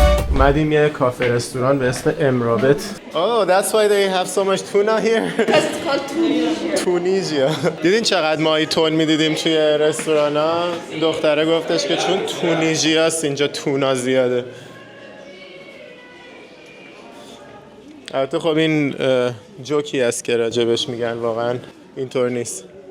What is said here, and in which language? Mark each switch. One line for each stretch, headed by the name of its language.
Persian: اومدیم یه کافه رستوران به اسم امرابط.
English: Oh, that's why they have so much tuna here. Because it's called Tunisia.
Persian: تونیژیا. دیدین چقدر ماهی تون میدیدیم توی رستوران ها؟ دختره گفتش که چون تونیژیا است اینجا تونا زیاده. البته خب این جوکی است که راجبش میگن، واقعا اینطور نیست.